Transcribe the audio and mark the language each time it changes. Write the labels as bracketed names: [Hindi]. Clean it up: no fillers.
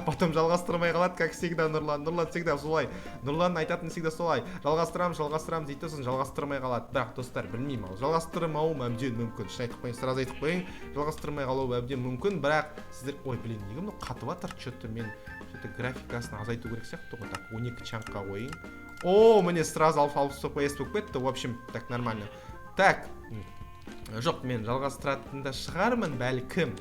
[Russian] Потом [Kazakh] жалғастырмай қалады, [Russian] как всегда [Kazakh] Нұрлан [Russian] всегда [Kazakh] солай. Нұрлан айтатын всегда солай. Жалғастырамыз дейді, сосын жалғастырмай қалады. Бірақ, достар, білмеймін, жалғастырмауым әбден мүмкін. Шын айтып қойын, [Russian] сразу [Kazakh] айтып қойын, жалғастырмай қалуы әбден мүмкін. Бірақ сіздер, ой, [Russian] блин, [Kazakh] неге мұны қатып жатыр? [Russian] Что-то [Kazakh] мен графикасын азайту керек сияқты ғой. [Russian] Так, [Kazakh] 12 чанкқа қойын. [Russian] Мне сразу [Kazakh] алып FPS болып кетті. [Russian] В общем, так, нормально. Так, [Kazakh] жоқ, мен жалғастыратында шығармын, бәлкім.